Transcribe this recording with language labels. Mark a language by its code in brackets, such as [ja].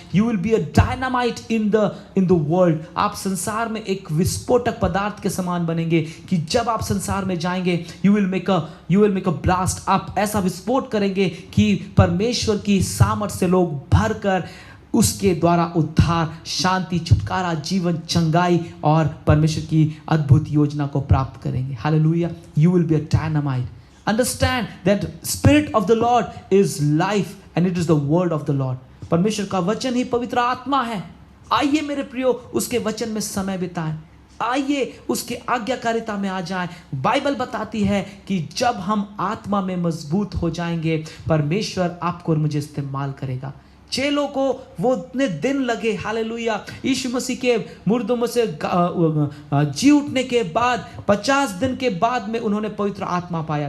[en] You will be a dynamite in the world. [hi] आप संसार में एक विस्फोटक पदार्थ के समान बनेंगे कि जब आप संसार में जाएंगे [en] You will make a blast. [hi] आप ऐसा विस्फोट करेंगे कि परमेश्वर की सामर्थ से लोग भरकर उसके द्वारा उद्धार, शांति, छुटकारा, जीवन, चंगाई और परमेश्वर की अद्भुत योजना को प्राप्त करेंगे। [en] Hallelujah. You will be a dynamite. Understand that Spirit of the Lord is life and it is the word of the Lord. [hi] परमेश्वर का वचन ही पवित्र आत्मा है। आइए मेरे प्रियो, उसके वचन में समय बिताएं, आइए उसके आज्ञाकारिता में आ जाएं। बाइबल बताती है कि जब हम आत्मा में मजबूत हो जाएंगे, परमेश्वर आपको और मुझे इस्तेमाल करेगा। चेलों को वो इतने दिन लगे, हालेलुया, यीशु मसीह के मुर्दों में से जी उठने के बाद 50 दिन के बाद में उन्होंने पवित्र आत्मा पाया।